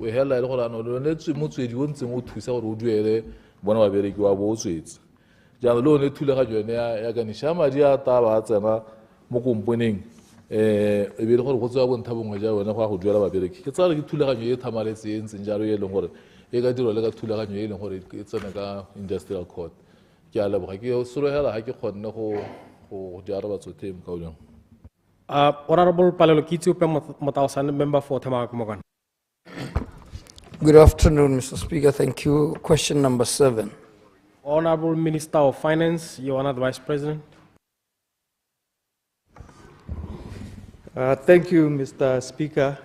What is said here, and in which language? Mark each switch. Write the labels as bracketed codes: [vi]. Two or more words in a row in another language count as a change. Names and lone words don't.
[tn] hela e le gore ano le motswedi o ntseng o thusa gore o duele bona babereki wa bo o tswetse jaanong le one thulaganyo yone ya kanisha madi a taba a tsena mo komponeng e be le gore go tswa bonthabongwe ja wena go a go duela babereki ke tsara ke thulaganyo e thamaletse e ntseng jalo e leng gore e ka dirwa le ka thulaganyo e leng gore e tsena ka [en] industrial court [tn] ke a leboga ke sologela ga ke kgonne go di araba tsotlhe mo kaolong. [en] Honorable Palelo Kitsupe Mataosan, member for Tamakumogana. Good afternoon, Mr. Speaker. Thank you. Question number 7. Honorable Minister of Finance, Your Honor, the Vice President. Thank you, Mr. Speaker.